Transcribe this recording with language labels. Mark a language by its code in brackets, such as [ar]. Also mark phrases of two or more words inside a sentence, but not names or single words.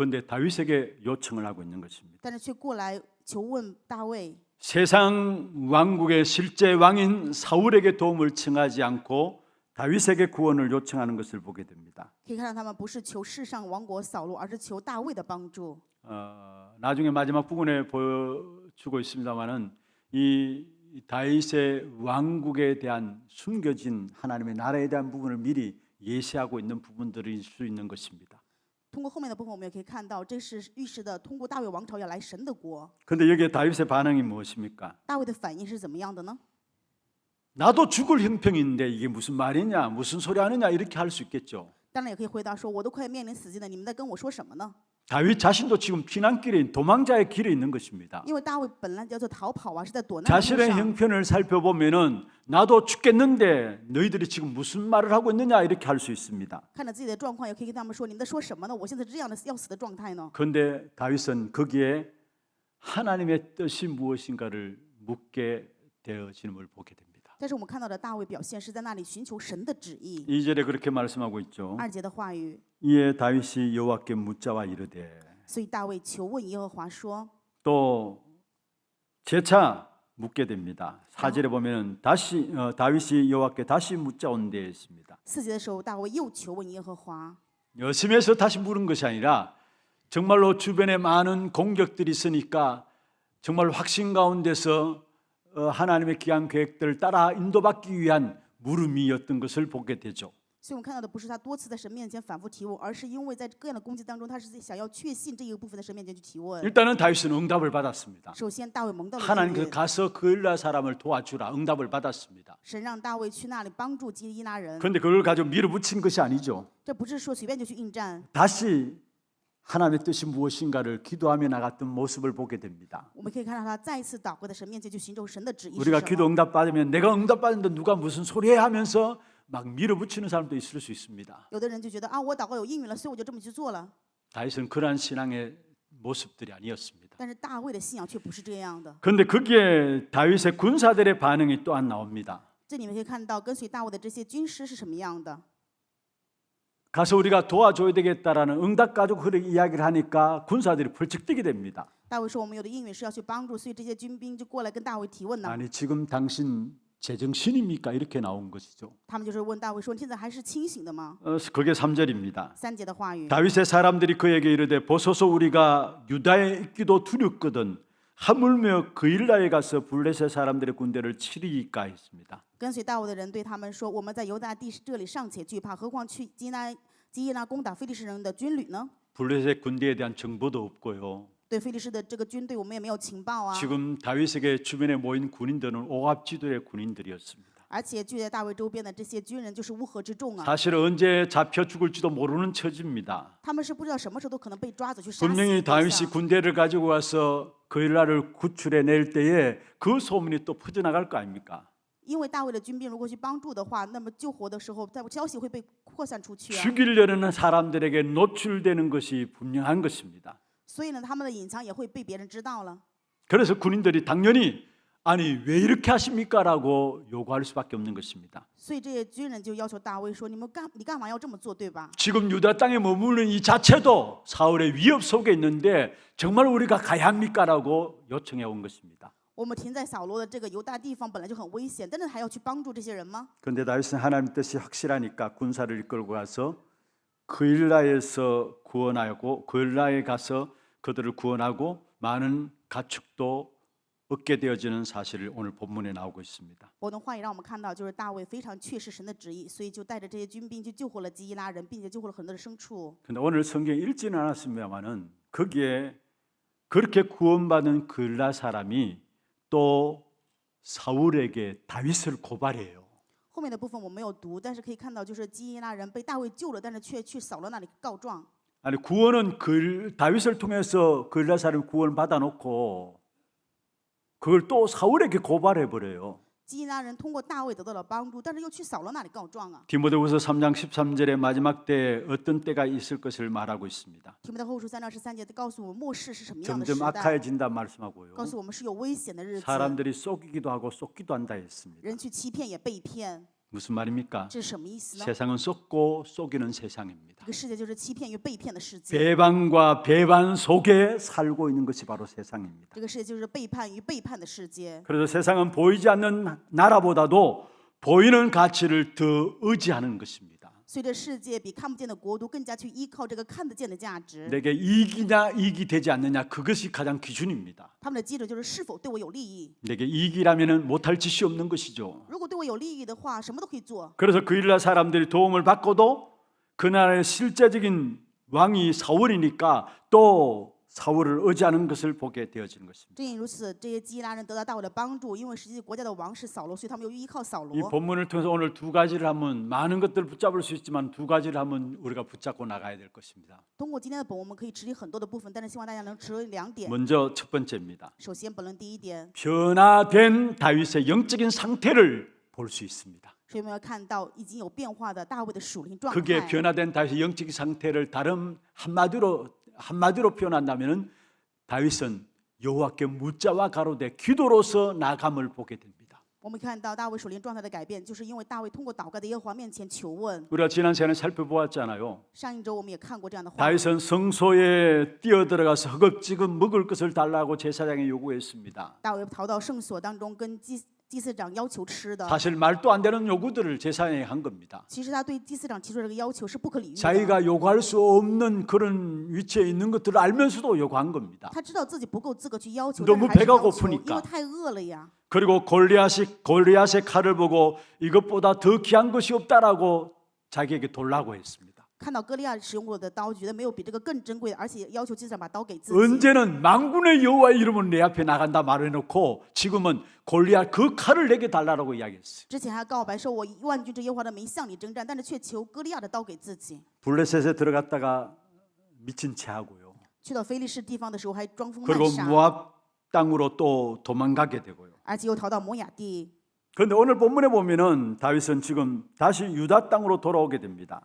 [ko] 그런데 다윗에게 요청을 하고 있는 것입니다. [zh] 但是却过来求问大卫。 [ko] 세상 왕국의 실제 왕인 사울에게 도움을 청하지 않고 다윗에게 구원을 요청하는 것을 보게 됩니다. [zh] 可以看到他们不是求世上王国扫罗，而是求大卫的帮助。 [ko] 나중에 마지막 부분에 보여주고 있습니다만은 이 다윗의 왕국에 대한 숨겨진 하나님의 나라에 대한 부분을 미리 예시하고 있는 부분들일 수 있는 것입니다. [zh] 通过后面的部分，我们也可以看到，这是预示的通过大卫王朝要来神的国。 [ko] 그런데 여기에 다윗의 반응이 무엇입니까? [zh] 大卫的反应是怎么样的呢？ [ko] 나도 죽을 형편인데 이게 무슨 말이냐, 무슨 소리 하느냐 이렇게 할 수 있겠죠. [zh] 当然也可以回答说，我都快面临死期了，你们在跟我说什么呢？ [ko] 다윗 자신도 지금 피난길에 도망자의 길에 있는 것입니다. [zh] 因为大卫本来叫做逃跑啊，是在躲难的路 [ko] 자신의 [zh] 上。 [ko] 형편을 살펴보면은 나도 죽겠는데 너희들이 지금 무슨 말을 하고 있느냐 이렇게 할 수 있습니다. [zh] 看着自己的状况，也可以跟他们说：“你们在说什么呢？我现在是这样的要死的状态呢。 [ko] 그런데 다윗은 거기에 하나님의 뜻이 무엇인가를 묻게 되어짐을 보게 됩니다. ” [zh] 但是我们看到的大卫表现是在那里寻求神的旨意。 [ko] 2절에 그렇게 말씀하고 있죠. [zh] 2 节的话语， [ko] 이에 다윗이 여호와께 묻자와 이르되 [zh] 所以大卫求问耶和华说 [ko] 또 재차 묻게 됩니다. 4절에 보면은 다시 다윗이 여호와께 다시 묻자온데 있습니다. [zh] ：“4 节的时候，大卫又求问耶和华。 [ko] 열심해서 다시 물은 것이 아니라 정말로 주변에 많은 공격들이 있으니까 정말 확신 가운데서 하나님의 기한 계획들을 따라 인도받기 위한 물음이었던 것을 보게 되죠. [zh] 所以我们看到的不是他多次在神面前反复提问，而是因为在各样的攻击当中，他是想要确信这一个部分在神面前去提问。 [ko] 일단은 다윗은 응답을 받았습니다. [zh] 首先，大卫蒙到了应 [ko] 하나님께서 [zh] 允， [ko] 가서 그일라 사람을 도와주라 응답을 받았습니다. [zh] 神让大卫去那里帮助基伊拉人。 [ko] 그런데 그걸 가지고 밀어붙인 것이 아니죠. [zh] 这不是说随便就去应战， [ko] 다시 하나님의 뜻이 무엇인가를 기도하며 나갔던 모습을 보게 됩니다. [zh] 我们可以看到他再一次祷告在神面前去寻求神的旨意是 [ko] 우리가 [zh] 什 [ko] 기도 [zh] 么。 [ko] 응답 받으면 내가 응답 받는데 누가 무슨 소리 해 하면서 막 밀어붙이는 사람도 있을 수 있습니다. [zh] 有的人就觉得啊，我祷告有应允了，所以我就这么去做了。 [ko] 다윗은 그러한 신앙의 모습들이 아니었습니다. [zh] 但是大卫的信仰却不是这样的。 [ko] 그런데 거기에 다윗의 군사들의 반응이 또한 나옵니다. [zh] 这里面可以看到跟随大卫的这些军师是什么样的。 [ko] 가서 우리가 도와줘야 되겠다라는 응답 가지고 그렇게 이야기를 하니까 군사들이 벌쩍 뛰게 됩니다. [zh] 大卫说我们有的应允是要去帮助，所以这些军兵就过来跟大卫提问呢。 [ko] 아니 지금 당신 제정신입니까? 이렇게 나온 것이죠. [zh] 他们就是问大卫说：“你现在还是清醒的吗 [ko] 그게 3절입니다. [zh] ？”3 节的话语， [ko] 다윗의 사람들이 그에게 이르되 보소서 우리가 유다에 있기도 두렵거든 하물며 그일라에 가서 블레셋 사람들의 군대를 치리이까 했습니다. [zh] 跟随大卫的人对他们说：“我们在犹大地这里尚且惧怕，何况去基耶拉攻打非利士人的军旅呢？ [ko] 블레셋 군대에 대한 정보도 없고요. [zh] 对非利士的这个军队，我们也没有情报啊。 [ko] 지금 다윗에게 주변에 모인 군인들은 오합지도의 군인들이었습니다. [zh] 而且聚在大卫周边的这些军人就是乌合之众啊， [ko] 사실 언제 잡혀 죽을지도 모르는 처지입니다. [zh] 他们是不知道什么时候都可能被抓走去杀死 [ko] 분명히 [zh] 一下。 [ko] 다윗이 군대를 가지고 와서 그일라를 구출해 낼 때에 그 소문이 또 퍼져나갈 거 아닙니까? [zh] 因为大卫的军兵如果去帮助的话，那么救活的时候，在消息会被扩散出去啊。 [ko] 죽이려는 사람들에게 노출되는 것이 분명한 것입니다. [zh] 所以呢，他们的隐藏也会被别人知道了。 [ko] 그래서 군인들이 당연히 아니 왜 이렇게 하십니까라고 요구할 수밖에 없는 것입니다. [zh] 所以这些军人就要求大卫说：“你干嘛要这么做，对吧？ [ko] 지금 유다 땅에 머무는 이 자체도 사울의 위협 속에 있는데 정말 우리가 가야 합니까라고 요청해 온 것입니다. [zh] 我们停在扫罗的这个犹大地方本来就很危险，但是还要去帮助这些人吗？ [ko] 그런데 다윗은 하나님 뜻이 확실하니까 군사를 이끌고 가서 그일라에서 구원하고 그일라에 가서 그들을 구원하고 많은 가축도 얻게 되어지는 사실을 오늘 본문에 나오고 있습니다. [zh] 我的话也让我们看到，就是大卫非常确实神的旨意，所以就带着这些军兵去救活了基伊拉人，并且救活了很多的牲畜。 [ko] 근데 오늘 성경 읽지는 않았습니다만은 거기에 그렇게 구원받은 그일라 사람이 또 사울에게 다윗을 고발해요. [zh] 后面的部分我没有读，但是可以看到，就是基伊拉人被大卫救了，但是却去扫罗那里告状。 [ko] 아니 구원은 다윗을 통해서 그일라 사람이 구원을 받아놓고 그걸 또 사울에게 고발해 버려요. [zh] 基拉人通过大卫得到了帮助，但是又去扫罗那里告状啊。 [ko] 디모데후서 3장 13절에 마지막 때에 어떤 때가 있을 것을 말하고 있습니다. [zh] 提摩太后书3章13节告诉我们末世是什么样的时 [ko] 점점 [zh] 代， [ko] 악화해진다 말씀하고요. [zh] 告诉我们是有危险的日子， [ko] 사람들이 속이기도 하고 속기도 한다 했습니다. [zh] 人去欺骗也被骗， [ko] 무슨 말입니까? [zh] 这是什么意思呢？ [ko] 세상은 속고 속이는 세상입니다. [zh] 这个世界就是欺骗与被骗的世界， [ko] 배반과 배반 속에 살고 있는 것이 바로 세상입니다. [zh] 这个世界就是背叛与背叛的世界。 [ko] 그래서 세상은 보이지 않는 나라보다도 보이는 가치를 더 의지하는 것입니다. [zh] 所以这世界比看不见的国度更加去依靠这个看得见的价值， [ko] 내게 이익이냐 이익이 되지 않느냐 그것이 가장 기준입니다. [zh] 他们的基准就是是否对我有利益。 [ko] 내게 이익이라면 못할 짓이 없는 것이죠. [zh] 如果对我有利益的话，什么都可以做。 [ko] 그래서 그 일날 사람들이 도움을 받고도 그 나라의 실제적인 왕이 사울이니까 또 사울을 의지하는 것을 보게 되어지는 것입니다. [zh] 正因如此，这些基拉人得到大卫的帮助，因为实际国家的王是扫罗，所以他们又依靠扫 [ko] 이 [zh] 罗。 [ko] 본문을 통해서 오늘 두 가지를 하면 많은 것들을 붙잡을 수 있지만 두 가지를 하면 우리가 붙잡고 나가야 될 것입니다. [zh] 通过今天的本，我们可以持理很多的部分，但是希望大家能持2点。 [ko] 먼저 첫 번째입니다. [zh] 首先，本论第一点， [ko] 변화된 다윗의 영적인 상태를 볼 수 있습니다. [zh] 所以我们要看到已经有变化的大卫的属灵状 [ko] 그게 [zh] 态。 [ko] 변화된 다윗의 영적인 상태를 다른 한마디로 표현한다면은 다윗은 여호와께 묻자와 가로되 기도로서 나감을 보게 됩니다. [zh] 我们看到大卫属灵状态的改变，就是因为大卫通过祷告在耶和华面前求问。 [ko] 우리가 지난 시간에 살펴보았잖아요. [zh] 上一周我们也看过这样的话， [ko] 다윗은 성소에 뛰어들어가서 허겁지겁 먹을 것을 달라고 제사장에 요구했습니다. [zh] 大卫逃到圣所当中，跟祭司长要求吃的。 [ko] 사실 말도 안 되는 요구들을 제사장에 한 겁니다. [zh] 其实他对祭司长提出的这个要求是不可理喻的。 [ko] 자기가 요구할 수 없는 그런 위치에 있는 것들을 알면서도 요구한 겁니다. [zh] 他知道自己不够资格去要求， [ko] 너무 [zh] 但是还是 [ko] 배가 [zh] 要求， [ko] 고프니까 [zh] 因为太饿了呀。 [ko] 그리고 골리앗의 칼을 보고 이것보다 더 귀한 것이 없다라고 자기에게 돌라고 했습니다. [zh] 看到歌利亚使用过的刀，觉得没有比这个更珍贵的，而且要求祭司长把刀给自己。 [ko] 언제는 만군의 여호와의 이름은 내 앞에 나간다 말해놓고 지금은 골리앗 그 칼을 내게 달라고 이야기했어요. [zh] 之前还告白说：“我以万军之耶和华的名向你征战。”但是却求歌利亚的刀给自己。 [ko] 블레셋에 들어갔다가 미친 체하고요. [zh] 去到非利士地方的时候，还装疯 [ko] 그리고 [zh] 卖傻， [ko] 모압 땅으로 또 도망가게 되고요. [zh] 而且又逃到摩亚地。 [ko] 그런데 오늘 본문에 보면은 다윗은 지금 다시 유다 땅으로 돌아오게 됩니다.